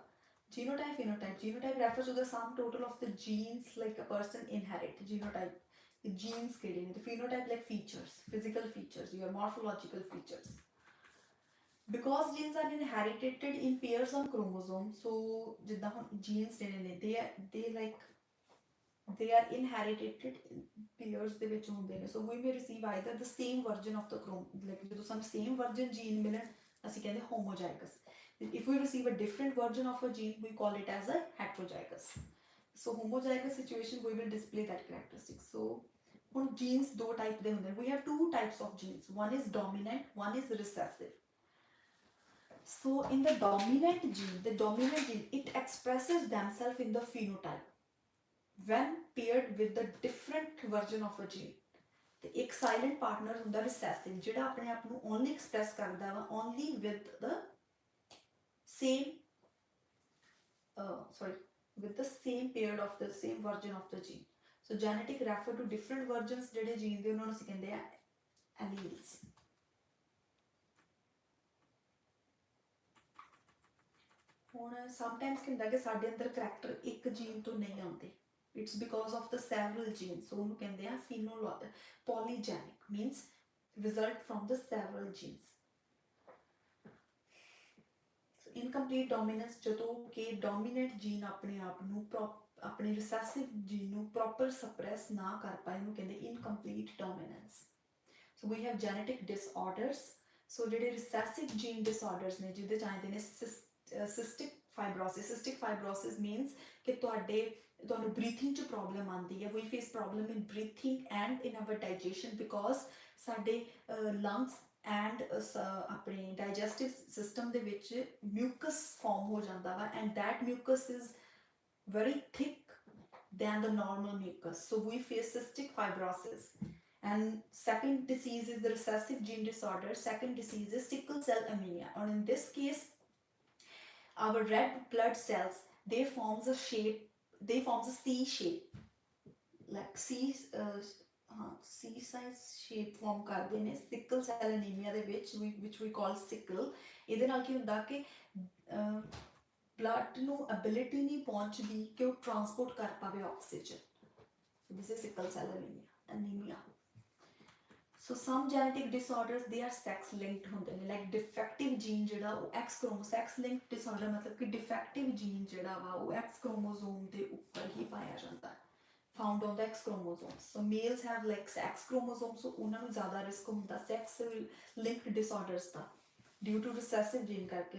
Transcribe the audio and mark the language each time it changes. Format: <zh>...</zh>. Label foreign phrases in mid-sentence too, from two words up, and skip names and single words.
<en>Genotype, phenotype. Genotype refers to the sum total of the genes like a person inherit. Genotype, the genes creating. The phenotype like features, physical features, your morphological features. Because genes are inherited in pairs of chromosomes, so</en> <pa>ਜਿੱਦਾਂ ਹੁਣ</pa> <en>genes</en> <pa>ਜਿਹੜੇ ਨੇ</pa> <en>they are inherited in pairs</en> <pa>ਦੇ ਵਿੱਚ ਹੁੰਦੇ ਨੇ.</pa> <en>So we may receive either the same version of the chromosome, like</en> <pa>ਜਦੋਂ ਸਾਨੂੰ</pa> <en>same version gene</en> <pa>ਮਿਲਣ ਅਸੀਂ ਕਹਿੰਦੇ</pa> <en>homozygous. If we receive a different version of a gene, we call it as a heterozygous. So homozygous situation we will display that characteristic.</en> <pa>So ਹੁਣ genes ਦੋ type ਦੇ ਹੁੰਦੇ ਨੇ.</pa> <en>We have two types of genes. One is dominant, one is recessive. So in the dominant gene, it expresses themselves in the phenotype when paired with the different version of a gene. The एक silent partner ਹੁੰਦਾ recessive,</en> <pa>ਜਿਹੜਾ ਆਪਣੇ ਆਪ ਨੂੰ</pa> <en>only express</en> <pa>ਕਰਦਾ ਵਾ</pa> <en>only with the same with the same paired of the same version of the gene. So genetic refer to different versions ਜਿਹੜੇ gene</en> <pa>ਦੇ, ਉਹਨਾਂ ਨੂੰ ਅਸੀਂ ਕਹਿੰਦੇ ਆ</pa> <en>alleles.</en> <pa>ਹੁਣ ਸਮਟਾਈਮਸ ਕੀ ਹੁੰਦਾ ਕਿ ਸਾਡੇ ਅੰਦਰ ਕਰੈਕਟਰ ਇੱਕ ਜੀਨ ਤੋਂ ਨਹੀਂ ਆਉਂਦੇ,</pa> <en>It's because of the several genes.</en> <pa>ਉਹਨੂੰ ਕਹਿੰਦੇ ਆ ਪੋਲੀਜੈਨਿਕ,</pa> <en>means result from the several genes. incomplete dominance,</en> <pa>ਜਦੋਂ ਕਿ</pa> <en>dominant gene</en> <pa>ਆਪਣੇ ਆਪ ਨੂੰ ਆਪਣੇ</pa> <en>recessive gene</en> <pa>ਨੂੰ</pa> <en>proper suppress</en> <pa>ਨਾ ਕਰ ਪਾਏ, ਉਹਨੂੰ ਕਹਿੰਦੇ</pa> <en>incomplete dominance. So we have genetic disorders.</en> <pa>ਸੋ ਜਿਹੜੇ</pa> <en>recessive gene disorders</en> <pa>ਨੇ ਜਿਹਦੇ ਚ ਆਉਂਦੇ ਨੇ</pa> <en>cystic fibrosis. Cystic fibrosis means</en> <pa>ਕਿ ਤੁਹਾਨੂੰ breathing ਚ problem ਆਉਂਦੀ ਹੈ.</pa> <en>We face problem in breathing and in our digestion because ਸਾਡੇ lungs and ਆਪਣੇ digestive system</en> <pa>ਦੇ ਵਿੱਚ</pa> <en>mucus form</en> <pa>ਹੋ ਜਾਂਦਾ ਵਾ,</pa> <en>and that mucus is very thick than the normal mucus. So we face cystic fibrosis. And second disease is the recessive gene disorder. Second disease is sickle cell anemia, and in this case our red blood cells they forms a C shape, like C size shape form</en> <pa>ਕਰਦੇ ਨੇ</pa> <en>sickle cell anemia</en> <pa>ਦੇ ਵਿੱਚ,</pa> <en>which we call sickle.</en> <pa>ਇਹਦੇ ਨਾਲ ਕੀ ਹੁੰਦਾ ਕਿ blood ਨੂੰ ability ਨਹੀਂ ਪਹੁੰਚਦੀ ਕਿ ਉਹ transport ਕਰ ਪਾਵੇ oxygen.</pa> <en>So this is sickle cell anemia. So some genetic disorders they are sex linked</en> <pa>ਹੁੰਦੇ ਨੇ, like</pa> <en>defective gene</en> <pa>ਜਿਹੜਾ ਉਹ</pa> <en>X chromosome, sex linked disorder</en> <pa>ਮਤਲਬ ਕਿ</pa> <en>defective gene</en> <pa>ਜਿਹੜਾ ਵਾ ਉਹ</pa> <en>X chromosome</en> <pa>ਦੇ ਉੱਪਰ ਹੀ ਪਾਇਆ ਜਾਂਦਾ.</pa> <en>found on the X chromosomes. So males have like X chromosomes, so</en> <pa>ਉਹਨਾਂ ਨੂੰ ਜ਼ਿਆਦਾ ਰਿਸਕ ਹੁੰਦਾ</pa> <en>sex linked disorders ਦਾ due to recessive gene ਕਰਕੇ।</en>